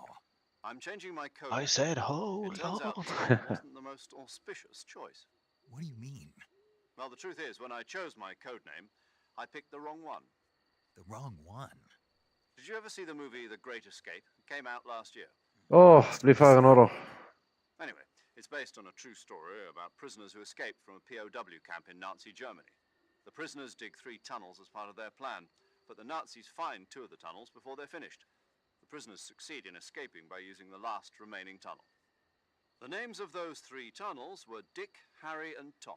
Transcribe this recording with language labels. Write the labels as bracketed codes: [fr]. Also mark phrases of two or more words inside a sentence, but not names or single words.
[en] I'm changing my code. I said hold It turns out on. Tom wasn't the most auspicious choice. What do you mean? Well, the truth is, when I chose my code name, I picked the wrong one. The wrong one? Did you ever see the movie The Great Escape? It came out last year. [no] Bli ferdig nå da. [en] Anyway, it's based on a true story about prisoners who escaped from a POW camp in Nazi Germany. The prisoners dig 3 tunnels as part of their plan, but the Nazis find 2 of the tunnels before they're finished. The prisoners succeed in escaping by using the last remaining tunnel. The names of those 3 tunnels were Dick, Harry, and Tom.